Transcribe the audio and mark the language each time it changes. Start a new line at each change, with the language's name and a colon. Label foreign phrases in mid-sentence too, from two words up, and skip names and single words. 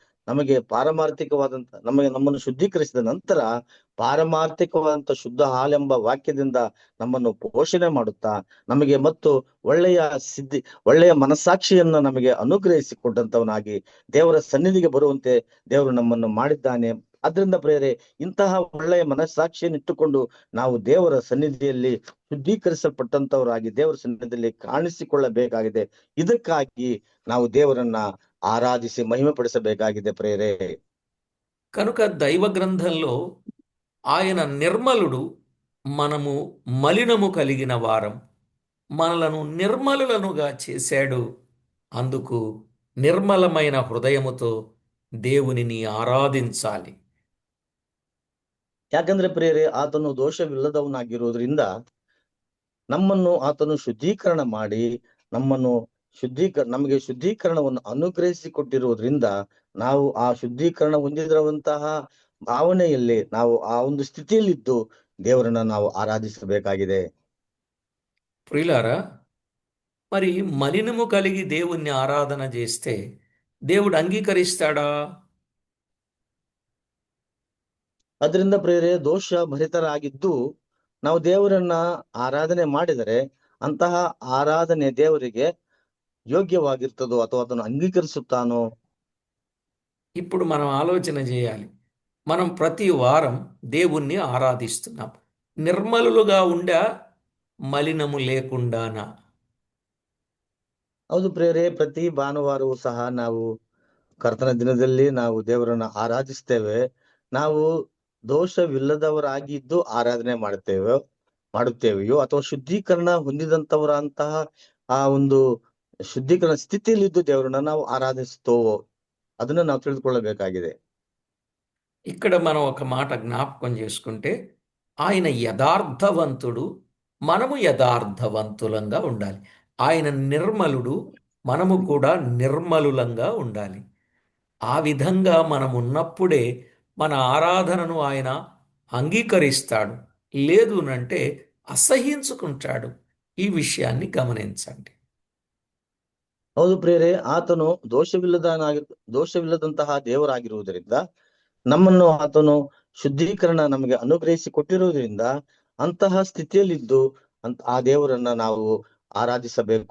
Kannada: ನಮ್ಮನ್ನು ಶುದ್ಧೀಕರಿಸಿದ ನಂತರ ಪಾರಮಾರ್ಥಿಕವಾದಂತ ಶುದ್ಧ ಹಾಲೆಂಬ ವಾಕ್ಯದಿಂದ ನಮ್ಮನ್ನು ಪೋಷಣೆ ಮಾಡುತ್ತಾ ನಮಗೆ ಮತ್ತು ಒಳ್ಳೆಯ ಮನಸ್ಸಾಕ್ಷಿಯನ್ನ ನಮಗೆ ಅನುಗ್ರಹಿಸಿಕೊಟ್ಟಂತವನಾಗಿ ದೇವರ ಸನ್ನಿಧಿಗೆ ಬರುವಂತೆ ದೇವರು ನಮ್ಮನ್ನು ಮಾಡಿದ್ದಾನೆ. ಅದರಿಂದ ಪ್ರಿಯರೇ, ಇಂತಹ ಒಳ್ಳೆಯ ಮನಸ್ಸಾಕ್ಷಿಯನ್ನು ಇಟ್ಟುಕೊಂಡು ನಾವು ದೇವರ ಸನ್ನಿಧಿಯಲ್ಲಿ ಶುದ್ಧೀಕರಿಸಲ್ಪಟ್ಟಂತವರಾಗಿ ದೇವರ ಸನ್ನಿಧಿಯಲ್ಲಿ ಕಾಣಿಸಿಕೊಳ್ಳಬೇಕಾಗಿದೆ. ಇದಕ್ಕಾಗಿ ನಾವು ದೇವರನ್ನ ಆರಾಧಿಸಿ ಮಹಿಮೆಪಡಿಸಬೇಕಾಗಿದೆ ಪ್ರಿಯರೇ.
Telugu: కనుక దైవ గ్రంథంలో ఆయన నిర్మలుడు, మనము మలినము కలిగిన వారం, మనలను నిర్మలులనుగా చేశాడు. అందుకు నిర్మలమైన హృదయముతో దేవునిని ఆరాధించాలి.
Kannada: ಯಾಕಂದ್ರೆ ಪ್ರೇರೆ, ಆತನು ದೋಷವಿಲ್ಲದವನಾಗಿರೋದ್ರಿಂದ ನಮ್ಮನ್ನು ಆತನು ಶುದ್ಧೀಕರಣ ಮಾಡಿ ನಮಗೆ ಶುದ್ಧೀಕರಣವನ್ನು ಅನುಗ್ರಹಿಸಿಕೊಟ್ಟಿರುವುದರಿಂದ ನಾವು ಆ ಶುದ್ಧೀಕರಣ ಹೊಂದಿರುವಂತಹ ಭಾವನೆಯಲ್ಲಿ ನಾವು ಆ ಒಂದು ಸ್ಥಿತಿಯಲ್ಲಿದ್ದು ದೇವರನ್ನ ನಾವು ಆರಾಧಿಸಬೇಕಾಗಿದೆ.
Telugu: ప్రియులారా, మరి మలినము కలిగి దేవుణ్ణి ఆరాధన చేస్తే దేవుడు అంగీకరిస్తాడా?
Kannada: ಅದರಿಂದ ಪ್ರೇರೆ, ದೋಷ ಭರಿತರಾಗಿದ್ದು ನಾವು ದೇವರನ್ನ ಆರಾಧನೆ ಮಾಡಿದರೆ ಅಂತಹ ಆರಾಧನೆ ದೇವರಿಗೆ ಯೋಗ್ಯವಾಗಿರ್ತದೋ ಅಥವಾ ಅದನ್ನು అంగీకరిಸುತ್ತಾನೋ?
Telugu: ఇప్పుడు మనం ఆలోచన చేయాలి. మనం ప్రతి వారం దేవుణ్ణి ఆరాధిస్తున్నాం. నిర్మలులుగా ఉండా, మలినము లేకుండానా?
Kannada: ಹೌದು ಪ್ರೇರೆ, ಪ್ರತಿ ಭಾನುವಾರವೂ ಸಹ ನಾವು ಕರ್ತನ ದಿನದಲ್ಲಿ ನಾವು ದೇವರನ್ನ ಆರಾಧಿಸ್ತೇವೆ. ನಾವು ದೋಷವಿಲ್ಲದವರಾಗಿದ್ದು ಆರಾಧನೆ ಮಾಡುತ್ತೇವೆಯೋ ಅಥವಾ ಶುದ್ಧೀಕರಣ ಹೊಂದಿದಂತವರಂತಹ ಆ ಒಂದು ಶುದ್ಧೀಕರಣ ಸ್ಥಿತಿಯಲ್ಲಿದ್ದು ದೇವರನ್ನ ನಾವು ಆರಾಧಿಸ್ತೇವೋ ಅದನ್ನ ನಾವು ತಿಳಿದುಕೊಳ್ಳಬೇಕಾಗಿದೆ.
Telugu: ఇక్కడ మనం ఒక మాట జ్ఞాపకం చేసుకుంటే, ఆయన యథార్థవంతుడు, మనము యథార్థవంతులంగా ఉండాలి. ఆయన నిర్మలుడు, మనము కూడా నిర్మలులంగా ఉండాలి. ఆ విధంగా మనం ఉన్నప్పుడే మన ఆరాధనను ఆయన అంగీకరిస్తాడు. లేదు అంటే అసహ్యించుకుంటాడు. ఈ విషయాన్ని గమనించండి.
Kannada: ಹೌದು ಪ್ರೇರೆ, ಆತನು ದೋಷವಿಲ್ಲದಂತಹ ದೇವರಾಗಿರುವುದರಿಂದ ನಮ್ಮನ್ನು ಆತನು ಶುದ್ಧೀಕರಣ ನಮಗೆ ಅನುಗ್ರಹಿಸಿ ಕೊಟ್ಟಿರುವುದರಿಂದ ಅಂತಹ ಸ್ಥಿತಿಯಲ್ಲಿದ್ದು ಆ ದೇವರನ್ನ ನಾವು ಆರಾಧಿಸಬೇಕು.